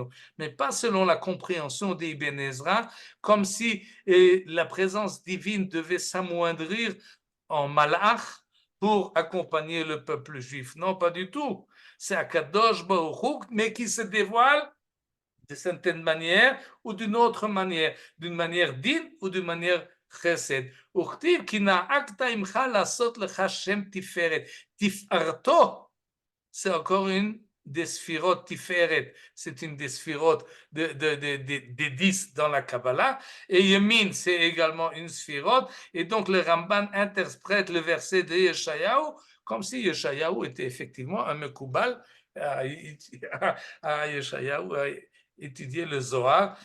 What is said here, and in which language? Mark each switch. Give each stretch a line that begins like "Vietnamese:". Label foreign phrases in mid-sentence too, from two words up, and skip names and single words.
French: Mais pas selon la compréhension d'Ibn Ezra, comme si la présence divine devait s'amoindrir en malach pour accompagner le peuple juif. Non, pas du tout. C'est
Hebrew: הקדוש ברוך הוא,
French: mais qui se dévoile de certaine manière ou d'une autre manière, d'une manière din ou d'une manière chesed.
Hebrew: וכתיב כי נהגת עמך לעשות לך שם תפארת.
French: Tifarto, c'est encore une des sphirotes tiferet. C'est une des sphirotes des 10 dans la Kabbalah. Et Yemin, c'est également une sphirote. Et donc le Ramban interprète le verset de Yeshayahu comme si Yeshayahu était effectivement un Mekoubal à Yeshayahu, à étudier le Zohar.